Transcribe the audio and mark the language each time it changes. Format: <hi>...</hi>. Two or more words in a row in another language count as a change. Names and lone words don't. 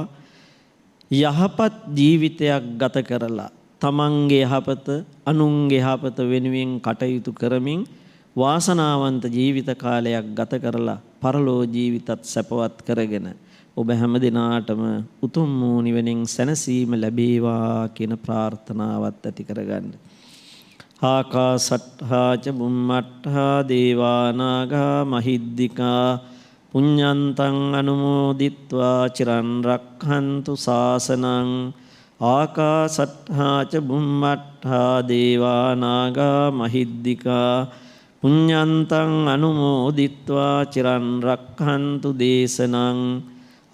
<si>යහපත් ජීවිතයක් ගත කරලා තමන්ගේ යහපත, අනුන්ගේ යහපත වෙනුවෙන් කටයුතු කරමින් වාසනාවන්ත ජීවිත කාලයක් ගත කරලා පරලෝ ජීවිතත් සැපවත් කරගෙන ඔබ හැම දිනාටම උතුම් වූ නිවනින් සැනසීම ලැබේවා කියන ප්‍රාර්ථනාවත් ඇති කරගන්න.</si> <pi>ආකාසට්ඨා ච බුම්මට්ඨා දේවා නාග මහිද්దికා පුඤ්ඤන්තං අනුමෝදිත්වා චිරන් රක්ඛන්තු ශාසනං. ආකාසට්ඨා ච බුම්මට්ඨා දේවා නාග මහිද්దికා පුඤ්ඤන්තං අනුමෝදිත්වා චිරන් රක්ඛන්තු දේශනං.</pi>